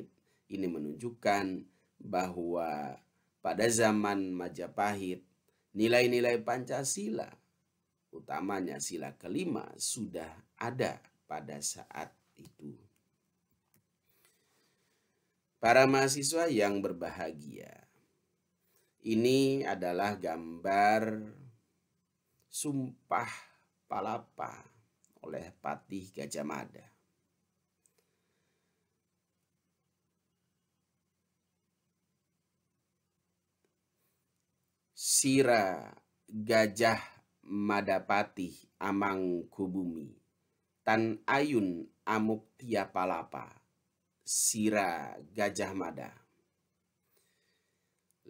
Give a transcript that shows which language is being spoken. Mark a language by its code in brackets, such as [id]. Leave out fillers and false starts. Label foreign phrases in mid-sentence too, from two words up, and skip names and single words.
[id] Ini menunjukkan bahwa pada zaman Majapahit nilai-nilai Pancasila, utamanya sila kelima, sudah ada pada saat itu. Para mahasiswa yang berbahagia, ini adalah gambar Sumpah Palapa oleh Patih Gajah Mada. [kaw] Sira Gajah Madapatih Amangkubumi, Tan Ayun Amuktia Palapa, Sira Gajah Mada.